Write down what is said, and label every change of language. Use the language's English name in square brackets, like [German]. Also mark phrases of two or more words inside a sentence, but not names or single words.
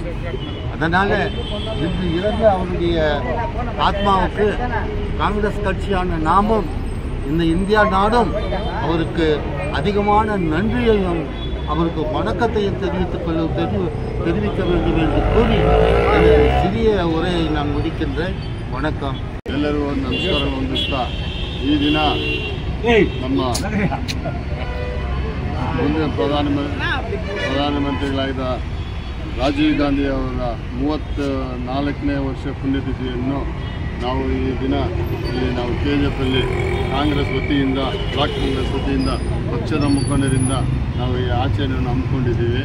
[Tamil] அதனால் இன்று இறந்த அவருடைய ஆத்மாவுக்கு காங்கிரஸ் கட்சியான நாமும் இந்த இந்தியா நாடும் அவருக்கு அதிகமான நன்றியையும் அவருக்கு வணக்கத்தையும் தெரிவிக்க வேண்டும் என்று கூறி சிறிய உரையை நான் முடிக்கின்றேன். வணக்கம். [Kannada] ಎಲ್ಲರಿಗೂ ನಮಸ್ಕಾರ ಹೊಂದಿಸ್ತಾ ಈ ದಿನ ನಮ್ಮ ಮುಂದಿನ ಪ್ರಧಾನಮಂತ್ರಿಗಳಾದ ರಾಜೀವ್ ಗಾಂಧಿ ಅವರ 34ನೇ ವರ್ಷ ಪುಣ್ಯತಿಥಿಯನ್ನು ನಾವು ಈ ದಿನ ನಾವು KGFಲ್ಲಿ ಕಾಂಗ್ರೆಸ್ ವತಿಯಿಂದ ಬ್ಲಾಕ್ ಕಾಂಗ್ರೆಸ್ ವತಿಯಿಂದ ಪಕ್ಷದ ಮುಖಂಡರಿಂದ ನಾವು ಈ ಆಚರಣೆಯನ್ನು ಹಮ್ಮಿಕೊಂಡಿದ್ದೀವಿ.